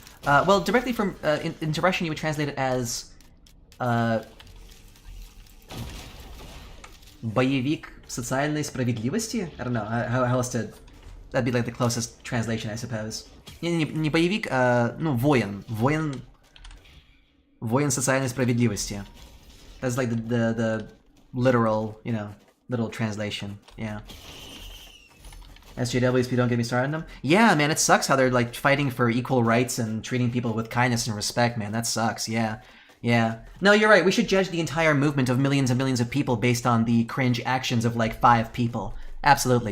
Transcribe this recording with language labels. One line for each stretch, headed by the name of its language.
English: Well, directly from into Russian, you would translate it as
Russian: боевик социальной справедливости?
English: I don't know how else to... That'd be like the closest translation, I suppose.
Russian: Не боевик, ну, воин. Воин социальной справедливости.
English: That's like the literal, you know, literal translation. Yeah. SJWs, don't get me started on them. Yeah, man, it sucks how they're like fighting for equal rights and treating people with kindness and respect, man. That sucks, yeah. Yeah. No, you're right. We should judge the entire movement of millions and millions of people based on the cringe actions of like 5 people. Absolutely.